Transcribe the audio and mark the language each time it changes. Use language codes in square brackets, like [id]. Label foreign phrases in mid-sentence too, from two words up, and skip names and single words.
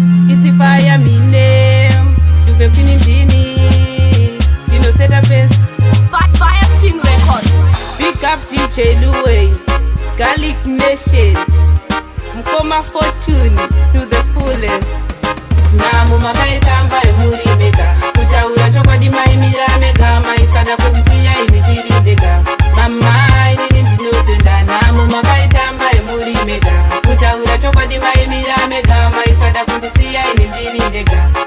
[en] It's a fire, me name. [sn] Duve Queen Ndini. Dino Seta Pace. [en] Fi-, Fire Sting Records. Big up D J Luwei. Garlic Nation. Mkoma Fortune to the fullest. [sn] Namu makaitamba emuri mega. Kutaura chokwadi maimira mega. Maisada kundisiya ini tiri ndega. Mama, inini ndinotenda. Namu makaitamba emuri mega. Kutaura chokwadi maimira mega. Maisada kundisiya ini tiri ndega.